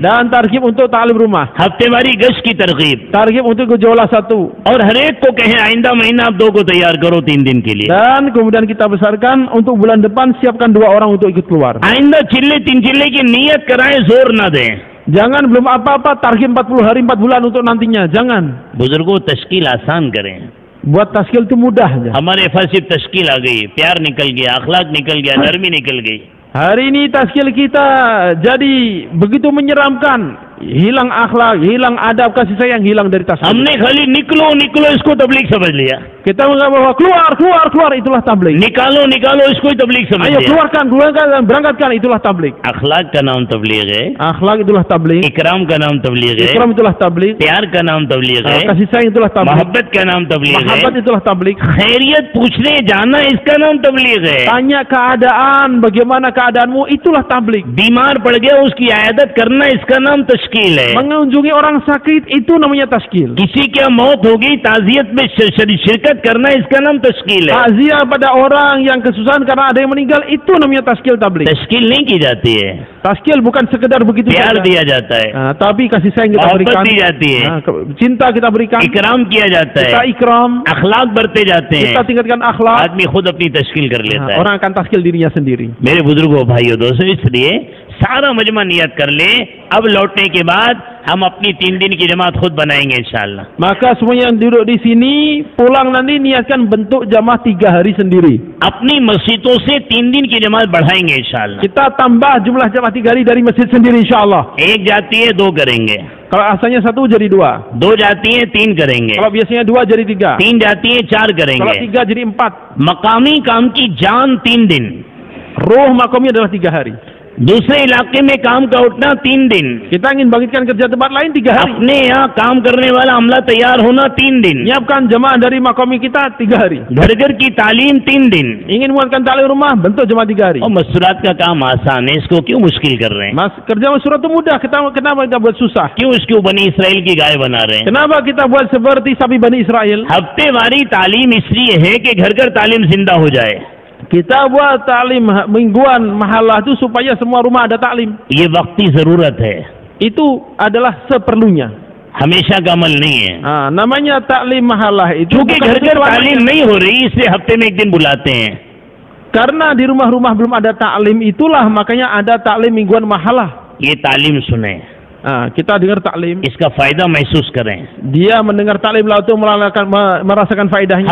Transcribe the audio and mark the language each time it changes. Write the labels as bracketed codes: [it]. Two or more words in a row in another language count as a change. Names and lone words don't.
[id] dan targhib untuk talim rumah, [hi] हफ्तेवारी गश्त की तरकीब, [id] targhib untuk gejolak satu, [hi] और हर एक को कहें आइंदा महीना आप 2 को तैयार करो 3 दिन के लिए, [id] dan kemudian kita besarkan untuk bulan depan siapkan 2 orang untuk ikut keluar. [hi] आइंदा चिल्ले 3 चिल्ले की नीयत कराएं, जोर ना दें। [id] Jangan belum apa-apa targhib 40 hari 4 bulan untuk nantinya, jangan. [hi] बुजुर्गों तश्कील आसान करें। [id] Buat taskil itu mudah aja. [hi] हमारे फासिब तश्कील आ गई, प्यार निकल गया, अखलाक निकल गया, नरमी निकल गई। [id] Hari ini taskil kita jadi begitu menyeramkan, hilang akhlak, hilang adab, kasih sayang hilang dari taskil. [hi] हमने खाली निकलो निकलो इसको तबलीग समझ लिया, [id] Kita menganggap bahwa keluar, keluar, keluar itulah tabligh. [hi] निकालो निकालो इसको ही तबलीग समझ [id] Ayo [hi] लिया। [id] keluarkan, keluarkan dan berangkatkan itulah tabligh. [hi] अखलाक का नाम तबलीग है, [id] Akhlak itulah tabligh, [hi] इकराम का नाम तबलीग है, [id] ikram itulah tabligh, [hi] प्यार का नाम तबलीग है, [id] kasih sayang itulah tabligh, [hi] मोहब्बत का नाम तबलीग है, [id] mahabbat itulah tabligh. [hi] खैरियत पूछने जाना इसका नाम तबलीग है। [id] Tanya keadaan, bagaimana keadaanmu, itulah tabligh. [hi] बीमार पड़ गया उसकी आयादत करना इसका नाम तश्कील है। [id] Mengunjungi orang sakit itu namanya taskil. [hi] किसी क्या मौत हो गई ताजियत में शिरकत करना इसका नाम तश्कील है। [id] Takziah pada orang yang kesusahan karena ada yang meninggal itu namanya taskil tabligh. [hi] तश्कील नहीं की जाती है, [id] Taskil bukan sekedar begitu [hi] प्यार [id] saja. [hi] दिया जाता है, [id] Tapi kasih sayang kita [hi] मोहब्बत [id] berikan, [hi] दी जाती है, [id] cinta kita berikan, [hi] इकराम किया जाता [id] kita [hi] है, [id] ikram, [hi] अखलाक बरते जाते हैं, [id] kita tingkatkan akhlak. [hi] आदमी खुद अपनी तश्कील कर लेता है। [id] Orang akan taskil dirinya sendiri. [hi] मेरे बुजुर्गों भाइयों दोस्तों, इसलिए सारा मजमा नियत कर ले, अब लौटने के बाद हम अपनी 3 दिन की जमात खुद बनाएंगे इंशाअल्लाह। [id] Maka semua yang duduk di sini pulang nanti niatkan bentuk jamaah 3 hari sendiri. [hi] अपनी मस्जिदों से 3 दिन की जमात बढ़ाएंगे इंशाअल्लाह। [id] Kita tambah jumlah jamaah 3 hari dari masjid sendiri insyaallah. [hi] एक जाती है 2 करेंगे, [id] Kalau asalnya 1 jadi 2. [hi] 2 जाती है 3 करेंगे, [id] Kalau biasanya 2 jadi 3. [hi] 3 जाती है 4 [id] Kalau [hi] करेंगे। [id] 3 jadi 4. [hi] मकामी काम की जान 3 दिन, [id] Ruh makomnya adalah 3 hari. [hi] दूसरे इलाके में काम का उठना 3 दिन, [id] Kita ingin bangkitkan kerja tempat lain 3 hari. [hi] अपने यहाँ काम करने वाला अमला तैयार होना 3 दिन, [id] Menyiapkan jemaah dari makomi kita 3 hari. [hi] घर घर की तालीम 3 दिन। [id] Ingin menguatkan tali rumah, bentuk jemaah 3 hari. [hi] और मसूरात का काम आसान है, इसको क्यों मुश्किल कर रहे हैं? [id] Mas, kerja masyarakat itu mudah. Kenapa kita buat susah? [hi] क्यों इसको बनी इसराइल की गाय बना रहे हैं? [id] Kenapa kita buat seperti sapi Bani Israel? [hi] हफ्तेवारी तालीम इसलिए है कि घर घर तालीम जिंदा हो जाए। [id] Kita buat taklim mingguan mahalah itu supaya semua rumah ada taklim. [hi] ये वक्ती जरूरत है, [id] Itu adalah seperlunya. [hi] हमेशा का अमल नहीं है। [id] Namanya taklim mahalah itu [hi] क्योंकि [id] bukan [hi] घर घर [id] selamanya. [hi] तालीम नहीं हो रही, इसलिए हफ्ते में 1 दिन बुलाते हैं। [id] Karena di rumah-rumah belum ada taklim, itulah makanya ada taklim mingguan mahalah. [hi] ये तालीम सुने, [id] Kita dengar taklim, [hi] इसका फायदा महसूस करें। [id] dia mendengar taklim lalu itu merasakan faedahnya.